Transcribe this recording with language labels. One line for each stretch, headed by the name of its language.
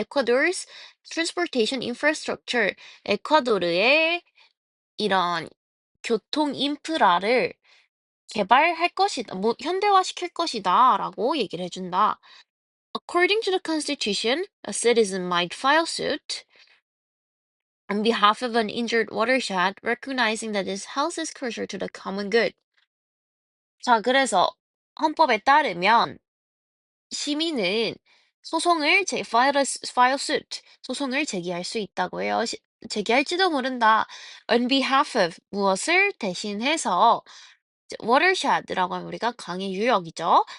English: Ecuador's transportation infrastructure,
Korean: 에콰도르의 이런 교통 인프라를 개발할 것이다, 현대화시킬 것이다, 라고 얘기를 해준다.
English: According to the Constitution, a citizen might file suit on behalf of an injured watershed, recognizing that his health is crucial to the common good.
Korean: 자, 그래서 헌법에 따르면 시민은
English: file suit,
Korean: 소송을 제기할 수 있다고 해요. 제기할지도 모른다.
English: On behalf of,
Korean: 무엇을 대신해서, watershed라고 하면 우리가 강의 유역이죠.